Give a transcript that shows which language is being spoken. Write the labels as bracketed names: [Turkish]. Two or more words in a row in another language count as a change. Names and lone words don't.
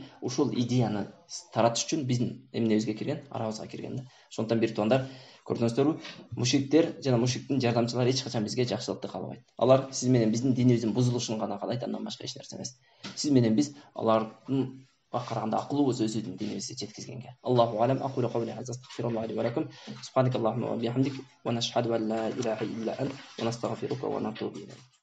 [Kyrgyz] Ошол идеяны таратыш үчүн биздин эмнебизге кирген, арабызга кирген да. Ошондон бир туугандар, көрдүңүздөрбү? Мушриктер жана мушриктин жардамчылары эч качан бизге жакшылыкты каалабайт. Алар сиз менен биздин динибиздин бузулушун гана каалайт, андан башка эч нерсе эмес. Сиз менен биз алардын караганда акылуубуз өзүбүздүн динибизди жеткизгенге. [Arabic] الله أعلم، أقول قولي هذا أستغفر الله لي ولكم. سبحانك اللهم وبحمدك ونشهد أن لا إله إلا أنت ونستغفرك ونتوب إليك.